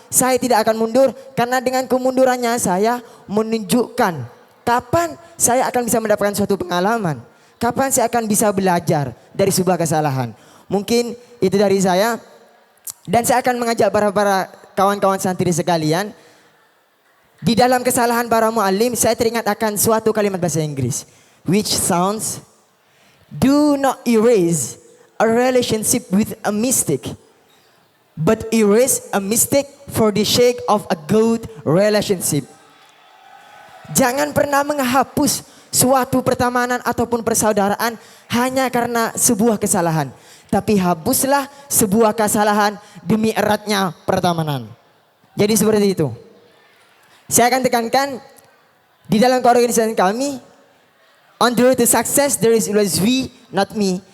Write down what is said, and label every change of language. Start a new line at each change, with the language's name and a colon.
Indonesian: Saya tidak akan mundur karena dengan kemundurannya saya menunjukkan kapan saya akan bisa mendapatkan suatu pengalaman. Kapan saya akan bisa belajar dari sebuah kesalahan. Mungkin itu dari saya. Dan saya akan mengajak para kawan-kawan santri sekalian. Di dalam kesalahan para muallim, saya teringat akan suatu kalimat bahasa Inggris.
English: Which sounds, do not erase a relationship with a mistake. But erase a mistake for the sake of a good relationship.
Indonesian: Jangan pernah menghapus suatu pertemanan ataupun persaudaraan hanya karena sebuah kesalahan. Tapi hapuslah sebuah kesalahan demi eratnya pertemanan. Jadi seperti itu. Saya akan tekankan di dalam keorganisasian kami,
English: on the road to success there is always we, not me.